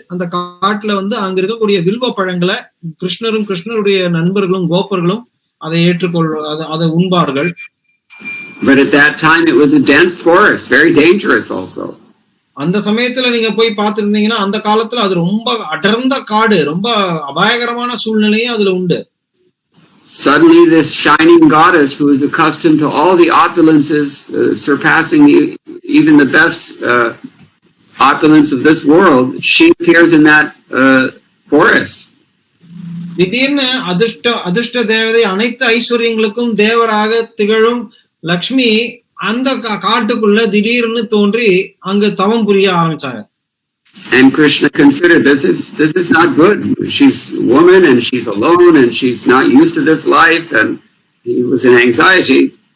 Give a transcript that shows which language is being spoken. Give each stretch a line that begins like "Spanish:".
Tamil: அந்த காட்டுல வந்து அங்க இருக்கக்கூடிய வில்வ பழங்களை கிருஷ்ணரும் கிருஷ்ணருடைய நண்பர்களும் கோபர்களும் அதை அதை உண்பார்கள்.
English: But at that time it was a dense forest, very dangerous also.
Tamil: அந்த சமயத்துல நீங்க போய் பார்த்திருந்தீங்கன்னா அந்த காலத்துல அது ரொம்ப அடர்ந்த காடு, ரொம்ப அபாயகரமான சூழ்நிலையும் அதுல உண்டு.
English: Suddenly this shining goddess who is accustomed to all the opulences, surpassing even the best opulence of this world, she appears in that forest.
Tamil: திடீர்னு அதிர்ஷ்ட தேவதை, அனைத்து ஐஸ்வர்யங்களுக்கும் தேவராக திகழும் லக்ஷ்மி அந்த காட்டுக்குள்ள திடீர்னு தோன்றி அங்க தவம் புரிய ஆரம்பிச்சாங்க.
English: And Krishna considered this is not good. She's a woman and she's alone and she's not used to this life, and he was in anxiety.